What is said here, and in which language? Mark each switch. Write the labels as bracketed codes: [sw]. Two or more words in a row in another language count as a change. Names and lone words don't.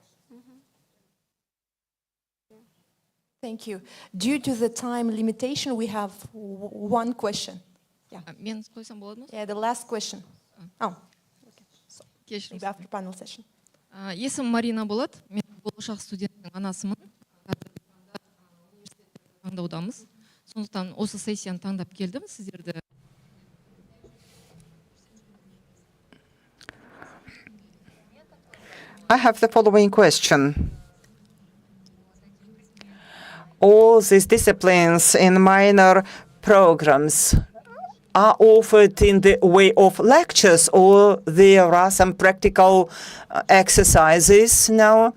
[en] Thank you. Due to the time limitation, we have one question. Yeah. Yeah, the last question. Oh. Okay. So, maybe after panel session. [kk] Есімім Марина болады. Мен болашақ студенттің анасымын. Таңдаудамыз. Сондықтан осы сессияны таңдап келдім сіздерді. [en] I have the following question. All these disciplines in minor programs are offered in the way of lectures, or there are some practical exercises now?